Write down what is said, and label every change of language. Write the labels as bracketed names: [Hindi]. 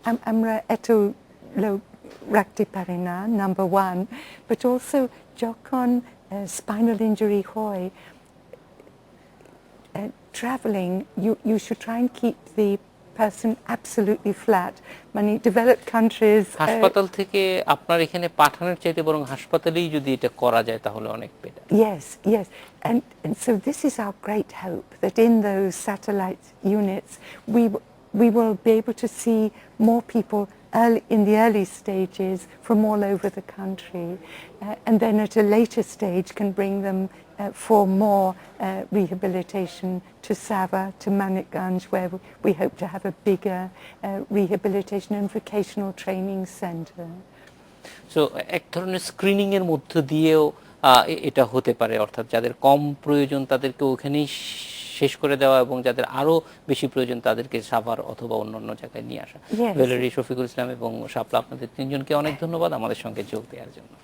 [Bangla] আমরা এত লোক রাখতে পারি না, নাম্বার ওয়ান, বাট অলসো যখন স্পাইনাল ইঞ্জুরি হয়, [English] traveling, you should try and keep the person absolutely flat. [Bangla] মানে [English] developed countries [Bangla] হাসপাতাল থেকে আপনার এখানে পাঠানোর চাইতে বরং হাসপাতালেই যদি এটা করা যায় তাহলে অনেক better. [English] Yes, and so this is our great hope, that in those satellite units we will be able to see more people in the early stages from all over the country, and then at a later stage can bring them for more rehabilitation to Sava, to Manikganj, where we hope to have a bigger rehabilitation and vocational training center. [Bangla] So এক ধরনের screening এর মধ্য দিয়েও এটা হতে পারে, অর্থাৎ যাদের কম প্রয়োজন তাদেরকে ওখানেই শেষ করে দেওয়া এবং যাদের আরো বেশি প্রয়োজন তাদেরকে সাভার অথবা অন্যান্য জায়গায় নিয়ে আসা। ভ্যালেরি, শফিকুল ইসলাম এবং শাপলা, আপনাদের তিনজনকে অনেক ধন্যবাদ আমাদের সঙ্গে যোগ দেওয়ার জন্য।